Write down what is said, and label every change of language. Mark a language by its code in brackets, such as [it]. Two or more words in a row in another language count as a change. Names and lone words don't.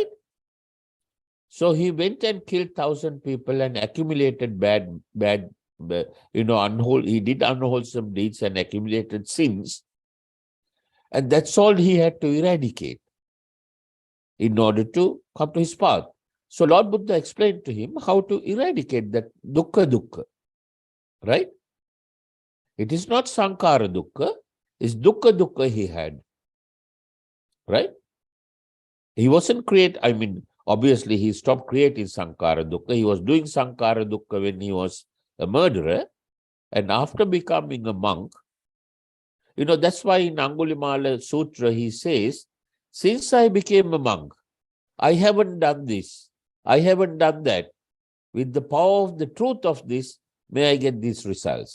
[en] So he went and killed 1,000 people and accumulated he did unwholesome deeds and accumulated sins. And that's all he had to eradicate in order to come to his path. So Lord Buddha explained to him how to eradicate that dukkha, right? It is not [pi] sankara dukkha, [en] it's dukkha he had, right? He wasn't obviously he stopped creating [pi] sankara dukkha. [en] He was doing [pi] sankara dukkha [en] when he was a murderer. And after becoming a monk, that's why in Angulimala Sutra he says, since I became a monk, I haven't done this, I haven't done that. With the power of the truth of this, may I get these results.